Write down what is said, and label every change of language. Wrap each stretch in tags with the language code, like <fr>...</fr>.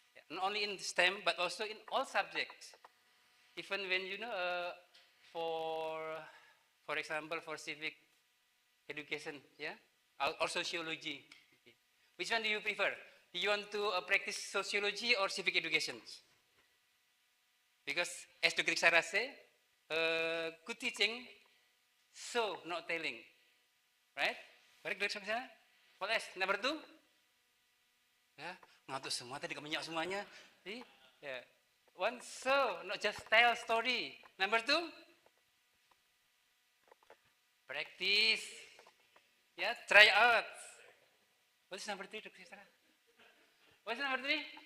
<en>Not only in STEM, but also in all subjects. Even when, for example, for civic education, yeah, or sociology. Okay. Which one do you prefer? Do you want to practice sociology or civic education? Because as Dr. Sarah say, good teaching, so not telling, right? Correct, Dr. Sarah? What else? Number 2?</en> <id>Ya, ngantuk semua tadi, kemenyak semuanya. Ya.</id> <en>One, so, not just tell story. Number two, practice. Yeah, try out. What is number three, Dr. Sarah? What is number three?</en>